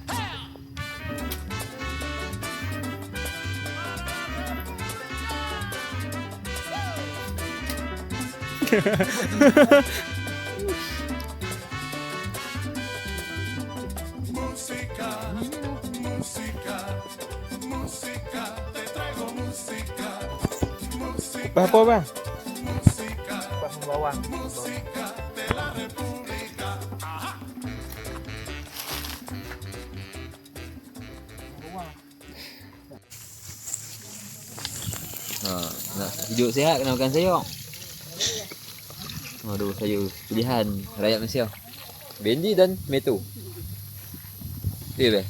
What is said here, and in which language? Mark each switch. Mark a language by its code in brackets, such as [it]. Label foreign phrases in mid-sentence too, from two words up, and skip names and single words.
[es] Música, te traigo música. [ms] Apa bang? [es] Música, [ms] Bawang. [es] música de la República. Ajá. [ms] Nak hidup sihat kena makan sayur. Aduh, sayur pilihan rakyat Malaysia. Bendi dan tomato. Be.